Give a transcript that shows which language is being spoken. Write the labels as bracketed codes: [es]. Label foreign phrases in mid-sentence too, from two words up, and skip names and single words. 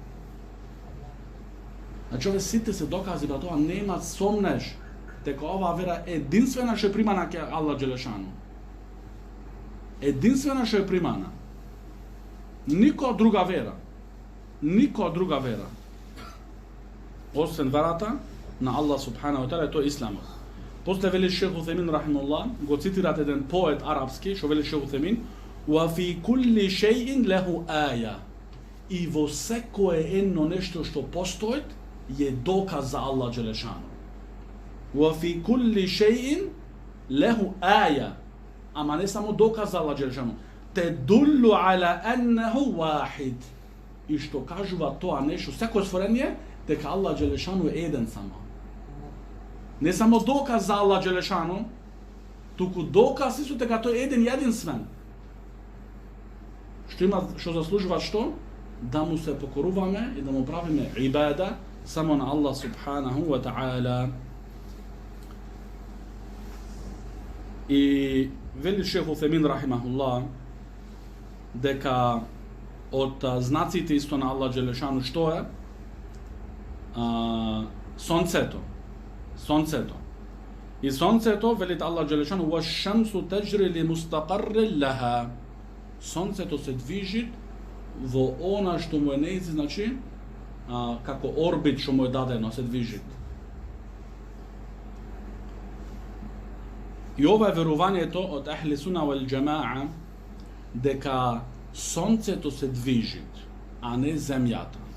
[mk] Значи, овие сите се докази, да тоа нема сомнеш дека оваа вера е единствена што е примана ке [ar] الله جل شأنه. [mk] единствена што е примана. Никоја друга вера. Никоја друга вера. Освен верата на [ar] الله سبحانه وتعالى, [mk] тоа е исламот. После вели шейх Утемин рахимуллах, го цитират еден поет арапски, што вели шейх Утемин, [ar] "وفي كل شيء له آية." [mk] И во секое едно нешто што постои е доказ за [ar] الله جل شأنه. "وفي كل شيء له آية." [mk] Ама не само доказ за [ar] الله جل شأنه. "تدل على أنه واحد." [mk] И што кажува тоа нешто, секое створение, дека [ar] الله جل شأنه [mk] е еден само. Не само доказ за [ar] الله جل شأنه, [mk] туку доказ исто дека тој е еден и единствен. Што заслужува што? Да му се покоруваме и да му правиме ибада само на [ar] الله سبحانه وتعالى. [mk] И вели шейх Утемин рахимахуллах дека од знаците исто на [ar] الله جل شأنه [mk] што е? Сонцето. Сонцето. И сонцето, велит [ar] الله جل شأنه, "والشمس تجري لمستقر لها." [mk] Сонцето се движи во она што му е нејзи, значи, како орбит што му е дадено, се движи. И ова е верувањето од [ar] أهل السنة والجماعة, [mk] дека сонцето се движи, а не земјата.